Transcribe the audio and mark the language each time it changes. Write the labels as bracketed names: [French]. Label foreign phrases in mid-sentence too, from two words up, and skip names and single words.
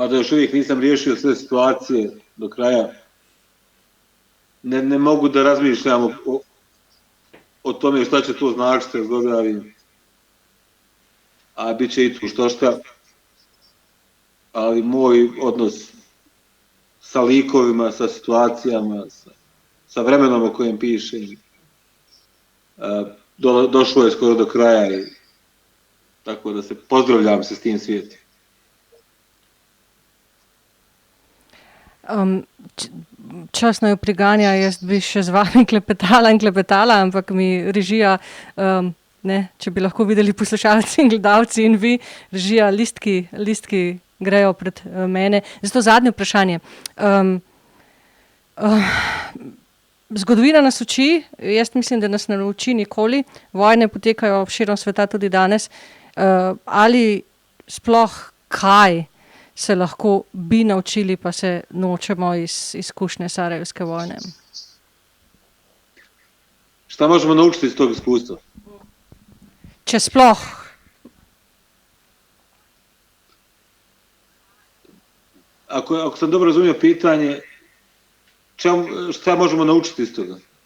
[Bosnian] mada još uvijek nisam riješio sve situacije do kraja, ne mogu da razmišljam o tome šta će to značiti s Gogravim, a bit će i tu što šta, ali moj odnos sa likovima, sa situacijama, sa vremenom o kojem pišem, došlo je skoro do kraja, tako da se pozdravljam se s tim svijetom. [Slovenian] Čas naj priganja, jaz bi še z vami klepetala, ampak mi režija, če bi lahko videli poslušalci in gledalci in vi, režija, listki grejo pred mene. Zato zadnje vprašanje. Zgodovina nas uči, jaz mislim, da nas ne nauči nikoli, vojne potekajo širom sveta tudi danes, ali sploh kaj se lahko bi naučili, pa se nočemo iz izkušnje Sarajevske vojne. [Bosnian] Šta možemo naučiti iz tog iskustva? [Slovenian] Če sploh. [Bosnian] Ako sam dobro razumio pitanje, šta možemo naučiti iz toga?